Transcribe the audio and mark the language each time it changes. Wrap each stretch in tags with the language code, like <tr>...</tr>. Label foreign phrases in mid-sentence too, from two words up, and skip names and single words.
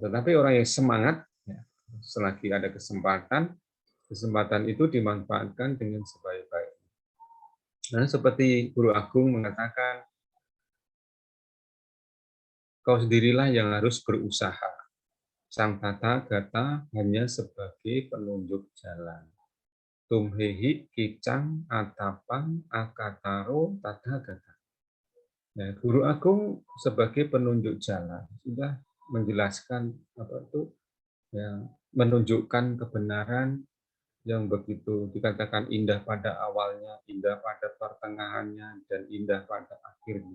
<id>Tetapi orang yang semangat, ya, selagi ada kesempatan, kesempatan itu dimanfaatkan dengan sebaik-baiknya. Nah, seperti Guru Agung mengatakan, kau sendirilah yang harus berusaha. Sang tata gata hanya sebagai penunjuk jalan.</id> <pi>Tumhehi kicang atapang akataro tata gata.</pi> <id>Nah, Guru Agung sebagai penunjuk jalan sudah menjelaskan apa itu, ya, menunjukkan kebenaran yang begitu dikatakan indah pada awalnya, indah pada pertengahannya, dan indah pada akhirnya.</id>